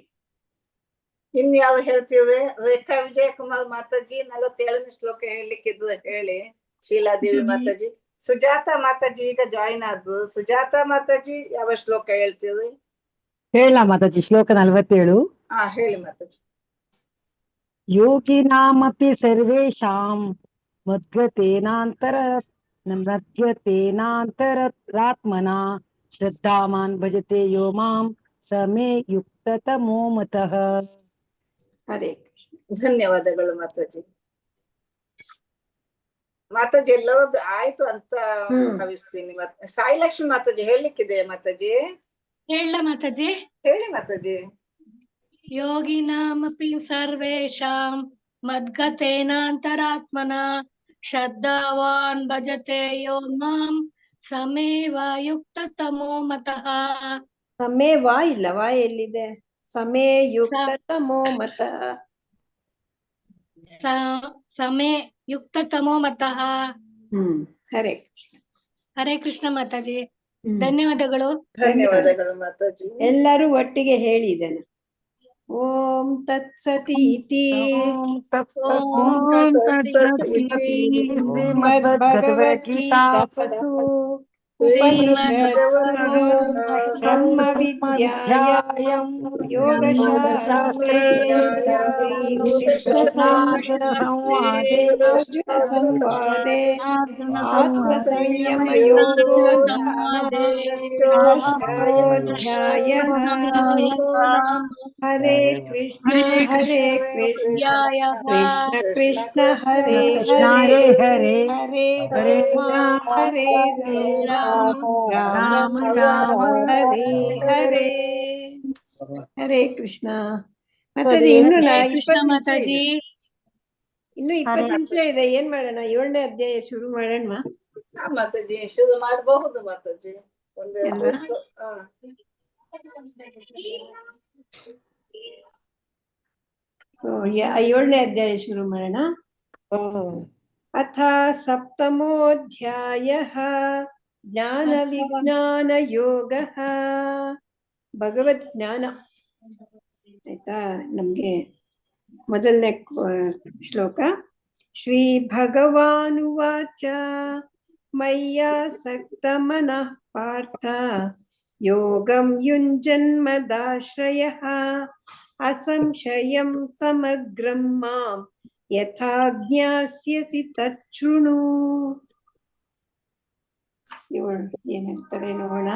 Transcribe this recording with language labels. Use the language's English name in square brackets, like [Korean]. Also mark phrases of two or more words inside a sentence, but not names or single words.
[Kannada] ಇನ್ ಯಾವ್ದು ಹೇಳ್ತಿದ್ರೆ ರೇಖಾ ವಿಜಯಕುಮಾರ್ ಮಾತಾಜಿ 47ನೇ ಶ್ಲೋಕ ಹೇಳಲಿಕ್ಕಿದ್ರೆ ಹೇಳಿ. ಶೀಲಾದೇವಿ ಮಾತಾಜಿ, ಸುಜಾತ ಮಾತಾಜಿ ಈಗ ಜಾಯಿನ್ ಆದ್ರು. ಸುಜಾತ ಮಾತಾಜಿ ಯಾವ ಶ್ಲೋಕ ಹೇಳ್ತೀರಿ? ಹೇಳ ಮಾತಾಜಿ. ಶ್ಲೋಕ 47. ಹೇಳಿ ಮಾತಾಜಿ. [Sanskrit] ಯೋಗಿನಾಮಪಿ ಸರ್ವೇಷಾಂ ಮದ್ಗತೇನಾಂತರಾತ್ಮನಾ ಶ್ರದ್ಧಾವಾನ್ ಭಜತೆ ಯೋ ಮಾಂ ಸಮೇ ಯುಕ್ತತಮೋ ಮತಃ. ಹರೇ ಕೃಷ್ಣ. [Kannada] ಧನ್ಯವಾದಗಳು ಮಾತಾಜಿ. ಮಾತಾಜಿ ಎಲ್ಲರದ್ದು ಆಯ್ತು ಅಂತ ಭಾವಿಸ್ತೀನಿ. ಸಾಯಿಲಕ್ಷ್ಮಿ ಮಾತಾಜಿ ಹೇಳಲಿಕ್ಕಿದೆ ಮಾತಾಜಿ. ಹೇಳ ಮಾತಾಜಿ. ಹೇಳಿ ಮಾತಾಜಿ. [Sanskrit] ಯೋಗಿನಾಮಪಿ ಸರ್ವೇಷಾಂ ಮದ್ಗತೇನಾಂತರಾತ್ಮನಾ ಶ್ರದ್ಧಾವಾನ್ ಭಜತೆ ಯೋ ಮಾಂ ಸಮೇವ ಯುಕ್ತತಮೋ ಮತಃ. [Kannada] ಸಮೇ ವಾ ಇಲ್ಲ, ವಾ ಎಲ್ಲಿದೆ? [Sanskrit] ಸಮೇ ಯುಕ್ತತಮೋ ಮತಃ. ಸಮೇ ಯುಕ್ತತಮೋ ಮತಃ. ಹರೇ ಕೃಷ್ಣ. ಹರೇ ಕೃಷ್ಣ [Kannada] ಮಾತಾಜಿ. ಧನ್ಯವಾದಗಳು. ಧನ್ಯವಾದಗಳು ಮಾತಾಜಿ. ಎಲ್ಲರೂ ಒಟ್ಟಿಗೆ ಹೇಳಿ ಇದನ್ನ. [Sanskrit] ಓಂ ತತ್ಸತೀತಿ ಶ್ರೀಮದ್ಭಗವದ್ಗೀತಾಸು ಉಪನಿಷತ್ಸು ಬ್ರಹ್ಮ ವಿದ್ಯಾಯಾಂ ಯೋಗಶಾಸ್ತ್ರೇ ಶ್ರೀಕೃಷ್ಣ ಸಂವಾದೆ ಅರ್ಜುನ ಸಂವಾದೆ ಆತ್ಮ ಸಂಯಮ ಯೋಗೋ ಷಷ್ಠೋಧ್ಯಾಯಃ. ಹರೇ ಕೃಷ್ಣ ಕೃಷ್ಣ ಕೃಷ್ಣ ಹರೇ ಹರೇ ಹರೇ ರಾಮ ಹರೇ ರಾಮ ರಾಮ ರಾಮ ಹರೇ ಹರೇ. ಹರೇ ಕೃಷ್ಣ [Kannada] ಮಾತಾಜಿ. ಇನ್ನು 20 ನಿಮಿಷ ಇದೆ. ಇನ್ನು 20 ನಿಮಿಷ ಇದೆ. ಏನ್ ಮಾಡೋಣ? 7ನೇ ಅಧ್ಯಾಯ ಶುರು ಮಾಡೋಣ ಮಾತಾಜಿ. ಶುರು ಮಾಡಬಹುದು ಮಾತಾಜಿ. ಒಂದು ಸೊ 7ನೇ ಅಧ್ಯಾಯ ಶುರು ಮಾಡೋಣ. [Sanskrit] ಅಥ ಸಪ್ತಮೋಧ್ಯಾಯಃ ಜ್ಞಾನ ವಿಜ್ಞಾನ ಯೋಗಃ. [Kannada] ಭಗವದ್ ಜ್ಞಾನ ಆಯ್ತಾ. ನಮ್ಗೆ ಮೊದಲನೇ ಶ್ಲೋಕ. [Sanskrit] ಶ್ರೀ ಭಗವಾನುವಾಚ ಮಯ್ಯಾಸಕ್ತ ಮನಃ ಪಾರ್ಥ ಯೋಗಂ ಯುಂಜನ್ಮದಾಶ್ರಯಃ ಅಸಂಶಯಂ ಸಮಗ್ರಂ ಮಾಂ ಯಥಾ ಜ್ಞಾಸ್ಯಸಿ ತಚ್ಛೃಣು. [Kannada] ಏನಂತಾರೆ ನೋಡೋಣ.